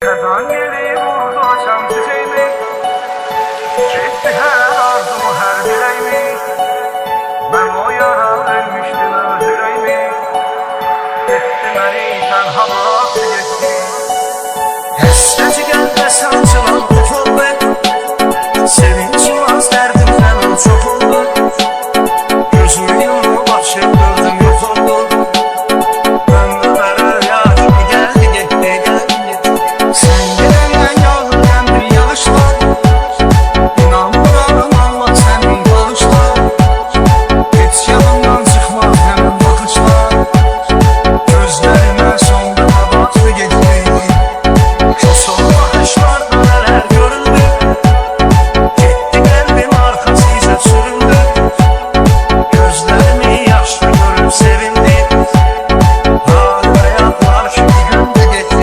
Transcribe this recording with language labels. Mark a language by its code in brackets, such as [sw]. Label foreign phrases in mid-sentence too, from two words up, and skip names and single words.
[tr] Sezon geri vurdu açan çiçeğimi, çekti her arzumu her dileğimi. Ben o yara ölmüştüm öz yüreğimi, etti beni tenha bıraktı gitti. [az] Həsrəti qəlbə sancılan of oldu, sevincim az dərdimdən çox oldu. Gözümü yumub açıb gördüm yox oldu. Ömrümə rüya kimi gəldi getdi gəldi. Sən gedəndən yağırken bir yağışlar, İnanmıram Allah sənin bağışlar. Heç yanımdan çıxmaz həmin baxışlar, gözlərimə son dəfə baxdı getdi. [tr] Son bakışlarda neler görüldü, gitti kalbim arkasıyla sürüldü. Gözlerimi yaşlı görüp sevindim, hala ayaklar şimdi gömdü gitti.